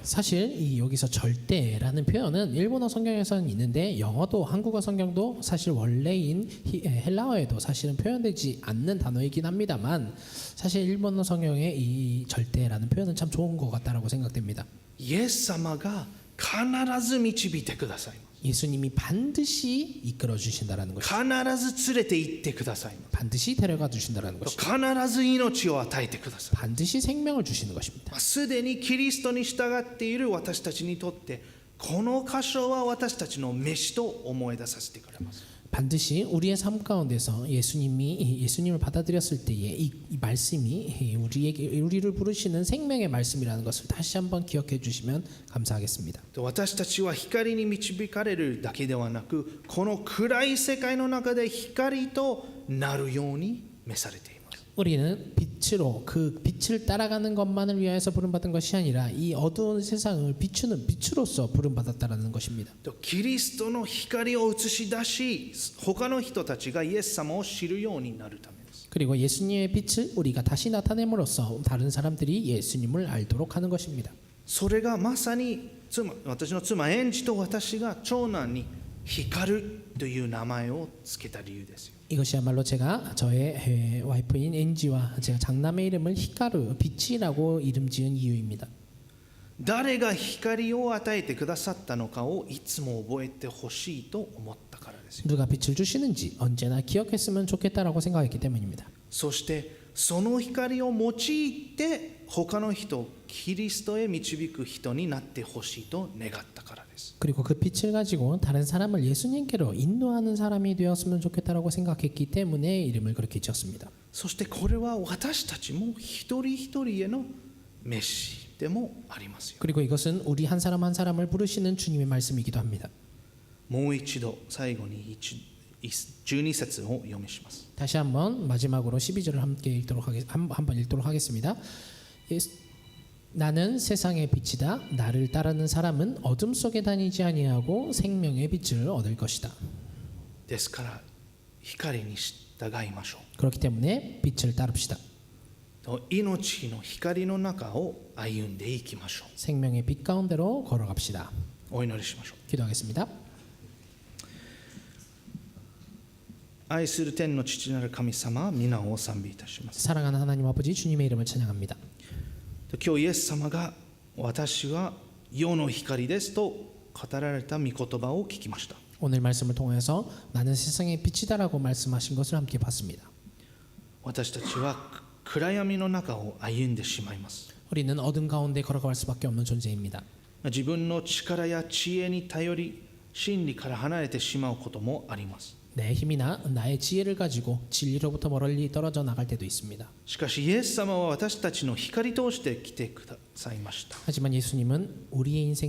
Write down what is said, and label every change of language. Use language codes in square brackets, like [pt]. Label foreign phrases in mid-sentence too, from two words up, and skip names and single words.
[ko] 사실 여기서 절대라는 표현은 일본어 성경에서는 있는데 영어도 한국어 성경도 사실 원래인 헬라어에도 사실은 표현되지 않는 단어이긴 합니다만 사실 일본어 성경의 이 절대라는 표현은 참 좋은 것 같다라고 생각됩니다. [ja] イエス様が必ず導いてくださいます。 [ko] 예수님이 반드시 이끌어 주신다라는 것이죠. [ja] 必ず連れて行ってくださいます。 [ko] 반드시 데려가 주신다라는 것이죠. [ja] 必ず命を与えてください。 [ko] 반드시 생명을 주시는 것입니다. [ja] すでにキリストに従っている私たちにとってこの箇所は私たちの飯と思い出させてくれます。 [ko] 반드시 우리의 삶 가운데서 예수님을 받아들였을 때에 이 말씀이 우리를 부르시는 생명의 말씀이라는 것을 다시 한번 기억해 주시면 감사하겠습니다. [ja] 私たちは光に導かれるだけではなく、この暗い世界の中で光となるように召されています。 [ko] 우리는 빛으로 그 빛을 따라가는 것만을 위하여서 부름받은 것이 아니라 이 어두운 세상을 비추는 빛으로서 부름받았다라는 것입니다. [ja] キリストの光を映し出し、他の人たちがイエス様を知るようになるためです。 [ko] 그리고 예수님의 빛을 우리가 다시 나타냄으로써 다른 사람들이 예수님을 알도록 하는 것입니다. [ja] それがまさに私の妻エンジと私が長男に光るという名前をつけた理由ですよ。 [ko] 이것이야말로 제가 저의 와이프인 엔지와 제가 장남의 이름을 히카루 빛이라고 이름 지은 이유입니다. [ja] 誰が光を与えてくださったのかをいつも覚えてほしいと思ったからですよ。 [ko] 누가 빛을 주시는지 언제나 기억했으면 좋겠다라고 생각했기 때문입니다. [ja] そしてその光を用いて他の人をキリストへ導く人になってほしいと願ったからです。 [ko] 그리고 그 빛을 가지고 다른 사람을 예수님께로 인도하는 사람이 되었으면 좋겠다라고 생각했기 때문에 이름을 그렇게 지었습니다. [ja] そしてこれは私たちも一人一人へのメッシでもありますよ。 [ko] 그리고 이것은 우리 한 사람 한 사람을 부르시는 주님의 말씀이기도 합니다. [ja] もう一度最後に 12節を読みします。 [ko] 다시 한번 마지막으로 12절을 함께 한번 읽도록 하겠습니다. 나는 세상의 빛이다. 나를 따르는 사람은 어둠 속에 다니지 아니하고 생명의 빛을 얻을 것이다. [ja] ですから光に従いましょ [ko] 그렇기 때문에 빛을 따릅시다. [ja] う。命の光の中を歩んでいきましょ [ko] 생명의 빛 가운데로 걸어갑시다. [ja] う。お祈りしましょう。 [ko] 기도하겠습니다. [ja] 愛する天の父なる神様、皆をお賛美いたします。 [ko] 사랑하는 하나님 아버지 주님의 이름을 찬양합니다. [ja] 今日イエス様が私は世の光ですと語られた御言葉を聞きました。 [ko] 오늘 말씀을 통해서 나는 세상의 빛이다라고 말씀하신 것을 함께 봤습니다. [ja] 私たちは暗闇の中を歩んでしまいます。 [ko] 우리는 어둠 가운데 걸어갈 수밖에 없는 존재입니다. [ja] 自分の力や知恵に頼り真理から離れてしまうこともあります。 [ko] 내 힘이나 나의 지혜를 가지고 진리로부터 멀리 떨어져 나갈 때도 있습니다. [ja] しかしイエス様は私たちの光として来てくださいました。 [ko] 하지만 예수님은 우리의 인생의